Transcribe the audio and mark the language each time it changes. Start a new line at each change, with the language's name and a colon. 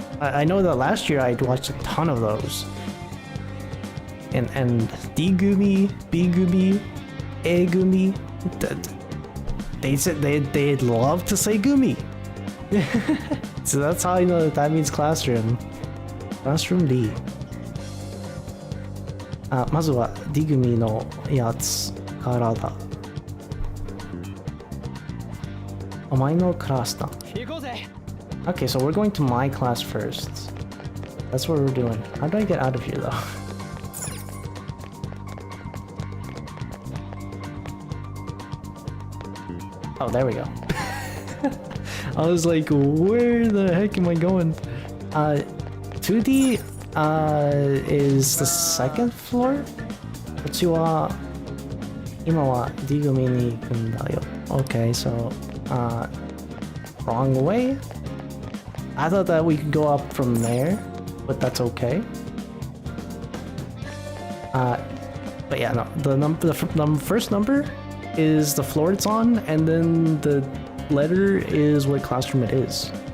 English: I know that last year I'd watched a ton of those. And D-gumi, B-gumi, A-gumi, they said they'd love to say gumi. So that's how I know that means classroom. Classroom D.
Japanese: まずは D 組のやつからだ。お前のクラスだ。
English: Okay, so we're going to my class first. That's what we're doing. How do I get out of here though? Oh, there we go. I was like, where the heck am I going? 2D is the second floor?
Japanese: こっちは今は D 組に行くんだよ.
English: Okay, so wrong way? I thought that we could go up from there, but that's okay. But yeah, no, the first number is the floor it's on, and then the letter is what classroom it is.